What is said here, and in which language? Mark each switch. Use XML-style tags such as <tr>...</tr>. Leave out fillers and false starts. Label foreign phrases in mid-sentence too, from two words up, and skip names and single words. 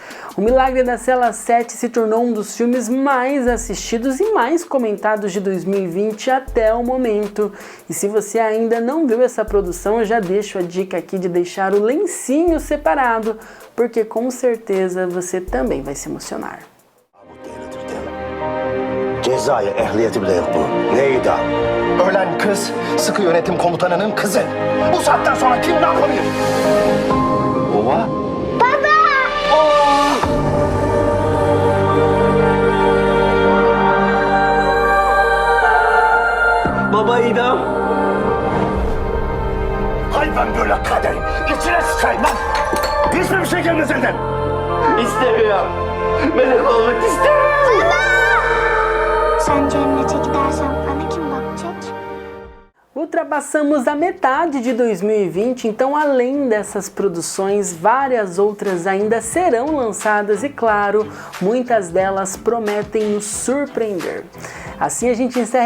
<pt>O Milagre da Cela 7 se tornou um dos filmes mais assistidos e mais comentados de 2020 até o momento. E se você ainda não viu essa produção, eu já deixo a dica aqui de deixar o lencinho separado, porque com certeza você também vai se emocionar.</pt> <tr>Cezaya ehliyeti bile yok bu. Neydi? Ölen kız, sıkı yönetim komutanının kızı. Bu saatten sonra kim ne yapabilir? Baba? Baba! Baba İdam. Hay ben böyle kaderim. İçine sıçayım lan. Hiçbir şey gelmez elden. İstemiyorum. Melek olmak istemiyorum. Sen cennete gidersen bana kim bakacak?</tr> <pt>Ultrapassamos a metade de 2020, então além dessas produções, várias outras ainda serão lançadas e, claro, muitas delas prometem nos surpreender. Assim a gente encerra</pt>